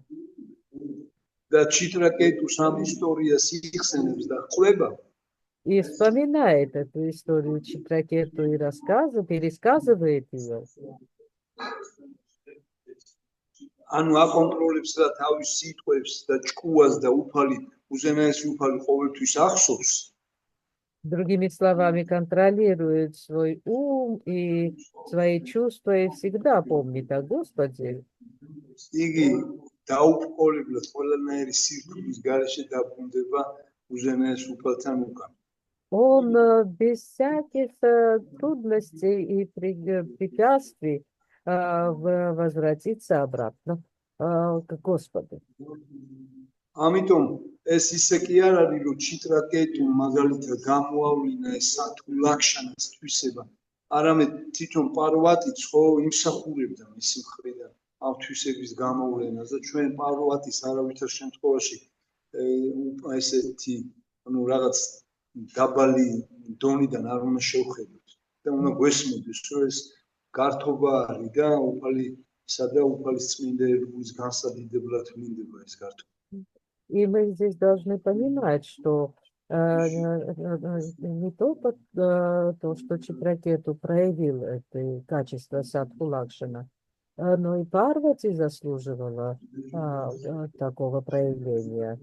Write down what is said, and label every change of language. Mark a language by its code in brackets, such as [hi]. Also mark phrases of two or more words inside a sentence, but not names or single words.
[ka] და ჩიტრაკეტუს ამ ისტორიას იხსენებს და ყვება, [ru] и вспоминает эту историю Читракету и пересказывает ее, [ka] ანუ აკონტროლებს და თავის სიტყვებს და ჭკუას და უფალი, უზენაესი უფალი ყოველთვის ახსოვს, [ru] другими словами, контролирует свой ум и свои чувства и всегда помнит о Господе. [ka] იგი დაუბრკოლებლად ყველანაირი სირთულის გარეშე დაბრუნდება უზენაეს უფალთან უკან. [ru] Он без всяких трудностей и препятствий возвратится обратно к Господу. [ka] ამიტომ ეს ისე კი არ არის, რომ ჩიტრაკეტუ მაგალითად გამოავლინა ეს სათუ ლაქშანას თვისება, არამედ თვითონ პარვატიც ხო იმსახურებდა მისი მხრიდან ამ თვისების გამოვლენას და ჩვენ პარვატის არავითარ შემთხვევაში ესეთი ანუ რაღაც დაბალი დონიდან არ უნდა შევხედოთ და უნდა გვესმოდეს, რომ ეს გართობა არის და უფალისა და უფალის წმინდა ერთგულის განსადიდებლად ვლინდება ეს გართობა. [ru] И мы здесь должны понимать, что не только то, что Читракету проявил это качество Садху Лакшана, но и Парвати заслуживала такого проявления.